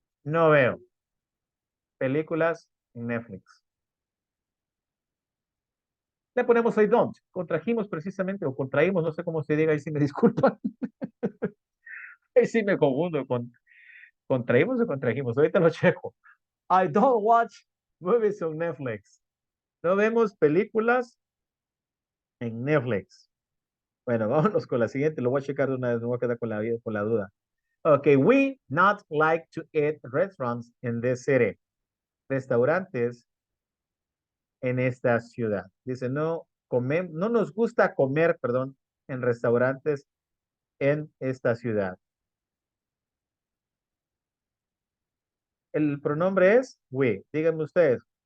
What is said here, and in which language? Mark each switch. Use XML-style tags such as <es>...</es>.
<es>No veo películas en Netflix. Le ponemos</es> <en>I don't.</en> <es>Contrajimos precisamente, o contraímos, no sé cómo se diga, ahí sí me disculpan. Ahí sí me confundo. ¿Contraímos o contrajimos? Ahorita lo checo.</es> <en>I don't watch movies on Netflix.</en> <es>No vemos películas en Netflix. Bueno, vámonos con la siguiente. Lo voy a checar de una vez, no voy a quedar con la duda.</es> <en>Okay, we not like to eat restaurants in this city.</en> <es>Restaurantes en esta ciudad. Dice, no nos gusta comer, perdón, en restaurantes en esta ciudad. El pronombre es we. Díganme ustedes.</es>